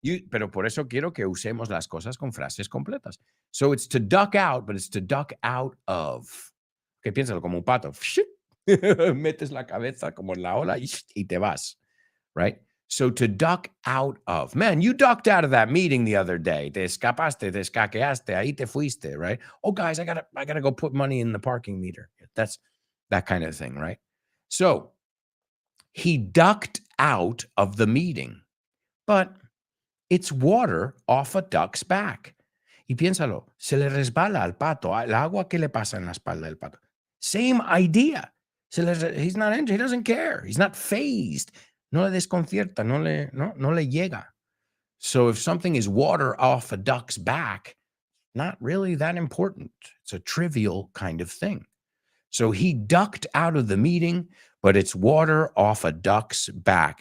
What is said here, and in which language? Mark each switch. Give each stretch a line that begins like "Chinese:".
Spanish: Pero por eso quiero que usemos las cosas con frases completas.
English: So it's to duck out, but it's to duck out of.
Spanish: Que piénsalo como un pato. Metes la cabeza como en la ola y te vas,
English: right? So to duck out of. Man, you ducked out of that meeting the other day.
Spanish: Te escapaste, te escaqueaste, ahí te fuiste,
English: right? Oh, guys, I gotta go put money in the parking meter. That's that kind of thing, right? So he ducked out of the meeting, but it's water off a duck's back.
Spanish: Y piénsalo, se le resbala al pato, el agua que le pasa en la espalda del pato.
English: Same idea. He's not injured, he doesn't care. He's not phased.
Spanish: No le desconcierta, no le llega.
English: So if something is water off a duck's back, not really that important. It's a trivial kind of thing. So he ducked out of the meeting, but it's water off a duck's back.